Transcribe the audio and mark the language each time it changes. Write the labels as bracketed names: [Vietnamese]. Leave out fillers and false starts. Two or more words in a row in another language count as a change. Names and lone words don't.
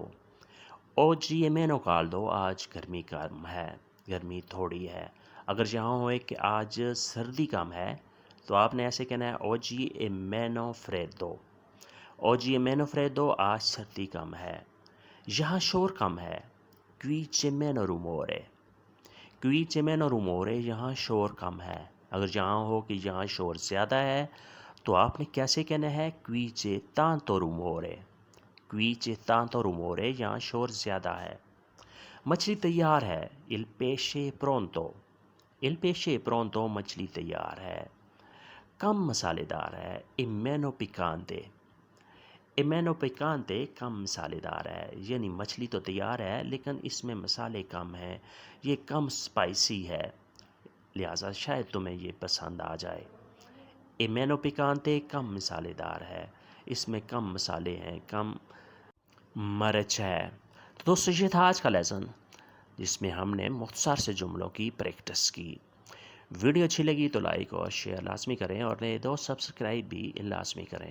[Italian] oggi è meno caldo, [Urdu] آج گرمی کم ہے، گرمی تھوڑی ہے۔ اگر یہاں ہوئے کہ آج سردی کم ہے تو آپ نے ایسے کہنا ہے [Italian] oggi è meno freddo. oggi è meno freddo, [Urdu] آج سردی کم ہے۔ یہاں شور کم ہے، [Italian] qui c'è meno rumore۔ qui c'è meno rumore، [Urdu] یہاں شور کم ہے۔ اگر یہاں ہو کہ یہاں شور زیادہ ہے تو آپ نے کیسے کہنا ہے [Italian] qui c'è tanto rumore۔ qui c'è tanto rumore، [Urdu] یہاں شور زیادہ ہے۔ مچھلی تیار ہے، [Italian] il pesce è pronto۔ il pesce è pronto، [Urdu] مچھلی تیار ہے۔ کم مسالے دار ہے، [Italian] è meno piccante۔ è meno piccante، [Urdu] کم مسالے دار ہے، یعنی مچھلی تو تیار ہے لیکن اس میں مسالے کم ہیں، یہ کم سپائسی ہے، لہٰذا شاید تمہیں یہ پسند آ جائے۔ [Italian] è meno piccante، [Urdu] کم مسالے دار ہے، اس میں کم مسالے ہیں، کم مرچ ہے۔ تو دوستو یہ تھا آج کا لیسن جس میں ہم نے مختصر سے جملوں کی پریکٹس کی۔ ویڈیو اچھی لگی تو لائک اور شیئر لازمی کریں اور نئے دوست سبسکرائب بھی لازمی کریں۔